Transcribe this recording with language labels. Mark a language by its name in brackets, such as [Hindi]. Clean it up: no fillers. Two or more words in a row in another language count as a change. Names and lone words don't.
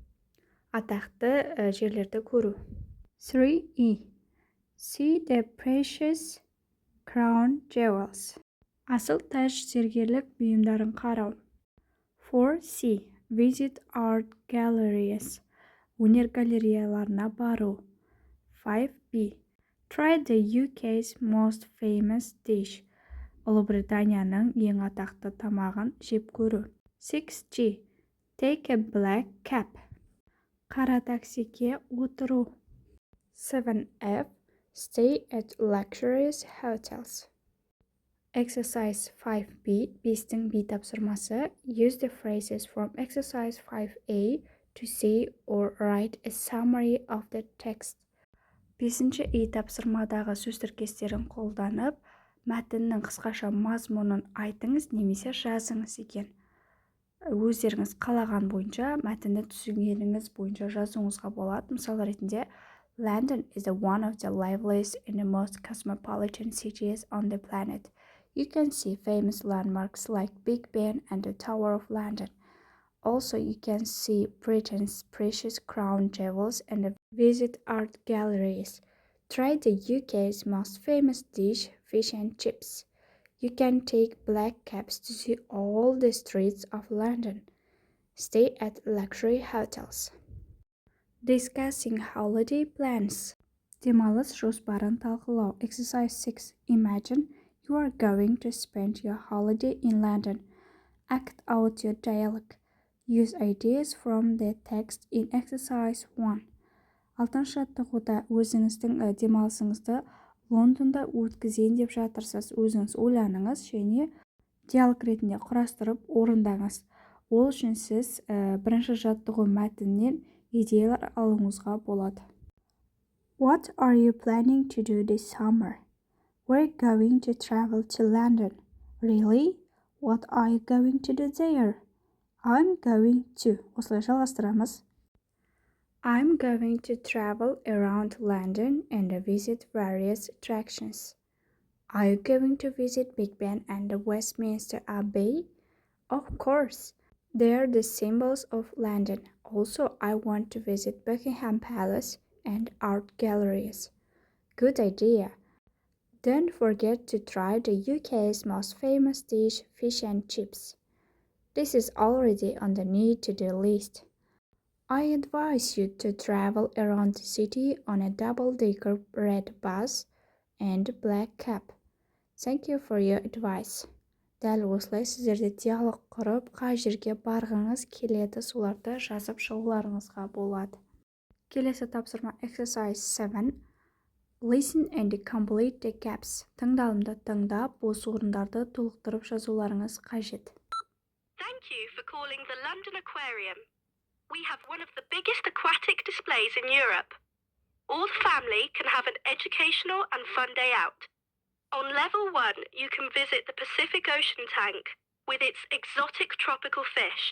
[Kazakh] Атақты жерлерді көру. [English] 3E, see the precious crown jewels. [Kazakh] Асыл тәж зергерлік бұйымдарын қарау. [English] 4C, visit art galleries. [Kazakh] Өнер галереяларына бару. [English] 5B, try the UK's most famous dish. [Kazakh] Ұлыбританияның ең атақты тамағын жеп көру. [English] 6G, take a black cab. [Kazakh] Қара таксиге отыру. [English] 7F, stay at luxurious hotels. [Kazakh] Exercise 5B, 5-тің B тапсырмасы. [English] Use the phrases from exercise 5A to say or write a summary of the text. [Kazakh] 5-ші E тапсырмадағы сөз тіркестерін қолданып, мәтіннің қысқаша мазмұнын айтыңыз немесе жазыңыз екен. Өздеріңіз қалаған бойынша, мәтінді түсінгеніңіз бойынша жазуыңызға болады. Мысал ретінде, [English] London is one of the liveliest and the most cosmopolitan cities on the planet. You can see famous landmarks like Big Ben and the Tower of London. Also, you can see Britain's precious crown jewels and visit art galleries. Try the UK's most famous dish, fish and chips. You can take black cabs to see all the streets of London. Stay at luxury hotels. Discussing holiday plans. [Kazakh] Демалыс жоспарын талқылау. [English] Exercise 6. Imagine you are going to spend your holiday in London. Act out your dialogue. Use ideas from the text in exercise 1. [Kazakh] 6-шы жаттығуда өзіңіздің демалысыңызды Лондонда өткізейін деп жатырсыз. Өзіңіз ойланыңыз және диалог ретінде құрастырып орындаңыз. Ол үшін сіз бірінші жаттығу мәтіннен идеялар алуыңызға болады. [English] What are you planning to do this summer? We're going to travel to London. Really? What are you going to do there? I'm going to. [Kazakh] Осылай жалғастырамыз. [English] I'm going to travel around London and visit various attractions. Are you going to visit Big Ben and the Westminster Abbey? Of course. They are the symbols of London. Also, I want to visit Buckingham Palace and art galleries. Good idea. Don't forget to try the UK's most famous dish, fish and chips. This is already on the need-to-do list. I advise you to travel around the city on a double-decker red bus and black cab. Thank you for your advice. [Kazakh] Дәл осылай сіздерде диалог құрып, қай жерге барғыңыз келеді, соларды жазып шығуларыңызға болады. Келесі тапсырма exercise 7. [English] Listen and complete the gaps. [Kazakh] Тыңдалымды тыңдап, бос орындарды толықтырып жазуларыңыз қажет. [English] Thank you for calling the London Aquarium. We have one of the biggest aquatic displays in Europe. All the family can have an educational and fun day out. On level 1, you can visit the Pacific Ocean tank with its exotic tropical fish.